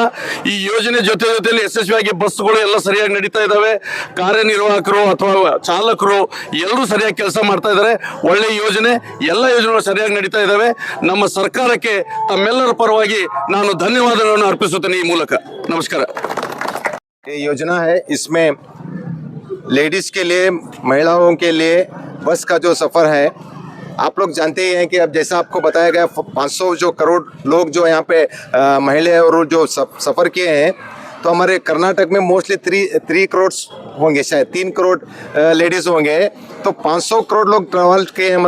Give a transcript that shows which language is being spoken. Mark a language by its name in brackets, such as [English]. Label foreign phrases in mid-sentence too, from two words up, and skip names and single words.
[Kannada] ಈ ಯೋಜನೆ ಜೊತೆಯಲ್ಲಿ ಯಶಸ್ವಿಯಾಗಿ ಬಸ್ಗಳು ಎಲ್ಲ ಸರಿಯಾಗಿ ನಡೀತಾ ಇದ್ದಾವೆ. ಕಾರ್ಯನಿರ್ವಾಹಕರು ಅಥವಾ ಚಾಲಕರು ಎಲ್ಲರೂ ಸರಿಯಾಗಿ ಕೆಲಸ ಮಾಡ್ತಾ ಇದ್ದಾರೆ. ಒಳ್ಳೆಯ ಯೋಜನೆ, ಎಲ್ಲ ಯೋಜನೆಗಳು ಸರಿಯಾಗಿ ನಡೀತಾ ಇದ್ದಾವೆ. ನಮ್ಮ ಸರ್ಕಾರಕ್ಕೆ ತಮ್ಮೆಲ್ಲರ ಪರವಾಗಿ ನಾನು ಧನ್ಯವಾದಗಳನ್ನು ಅರ್ಪಿಸುತ್ತೇನೆ ಈ ಮೂಲಕ. ನಮಸ್ಕಾರ. [Hindi] ये योजना है, इसमें लेडीज़ के लिए, महिलाओं के लिए बस का जो सफ़र है, आप लोग जानते ही हैं कि अब जैसा आपको बताया गया 500 जो करोड़ लोग जो यहाँ पे महिला और जो सफ़र किए हैं, तो हमारे कर्नाटक में मोस्टली 3 करोड़ होंगे, शायद 3 करोड़ लेडीज होंगे, तो 500 करोड़ लोग ट्रैवल किए हैं।